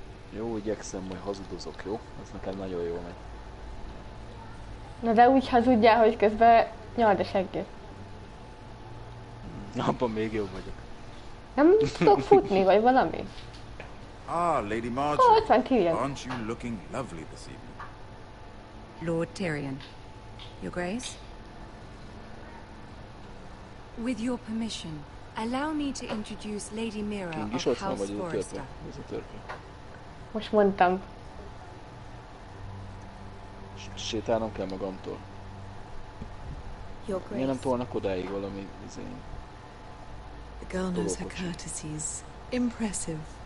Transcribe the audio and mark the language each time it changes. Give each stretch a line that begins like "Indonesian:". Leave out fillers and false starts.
Hungarian: Jó, igyekszem, majd hazudozok, jó? Ez nekem nagyon jól megy. Na de úgy hazudjál, hogy közben nyald a seggét. Abban még jobb vagyok. Nem tudok futni, vagy valami?
English: Ah, Lady Marjorie.
Hungarian: Oh, ott van Tyrion.
English: Aren't you looking lovely this evening? Lord Tyrion. Your Grace? With your permission, allow me to introduce Lady Mira of House Forrester.
Hungarian: Most mondtam. Sétálnom kell magamtól. Miért nem tolnak odáig valami izén?
English: The girl knows her courtesies. Impressive.